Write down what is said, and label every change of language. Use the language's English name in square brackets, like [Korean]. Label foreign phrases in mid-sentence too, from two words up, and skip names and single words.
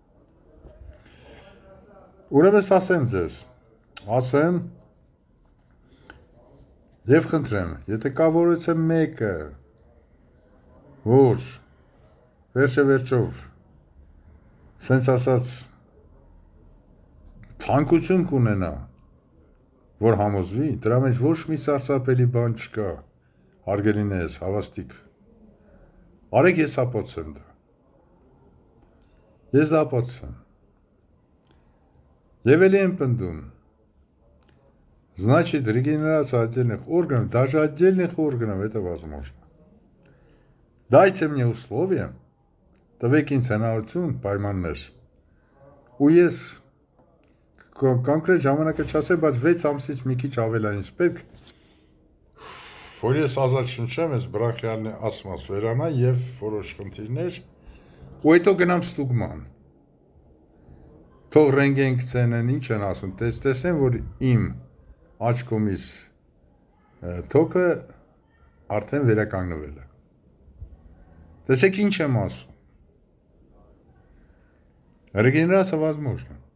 [Armenian] Ուրեմն ասեմ ձեզ, եւ խնդրեմ, եթե կա որևէ մեկը, որ վերջով սենց ասած ցանկություն կունենա, որ համոզվի, դրա մեջ ոչ մի սարսափելի բան չկա, հարգելիներս, հավաստիկ Արեք ես ապացեմ դա։ Ես դա ապացեմ։ Եվ էլի եմ պնդում։ [Russian] Значит, регенерация отдельных органов, даже отдельных органов, это возможно. Дайте мне условия, [Armenian] տվեք ինձ հնարավորություն, պայմաններ, ու ես կոնկրետ ժամանակը չասեմ, բայց 6 ամսից մի քիչ ավել է ինձ պետք, որ ես ազատ շնչեմ, ես բրախյալն ասմաս վերանա և որոշ խնդիրներ, ու հետո գնամ ստուգման։ Թող ռենգեն գցենեն, ինչ են ասում, տեսնեմ, որ իմ աչքումից թոքը արդեն վերականգնվել է։ Տեսեք ինչ եմ ասում։ [Russian] Регенерация возможна։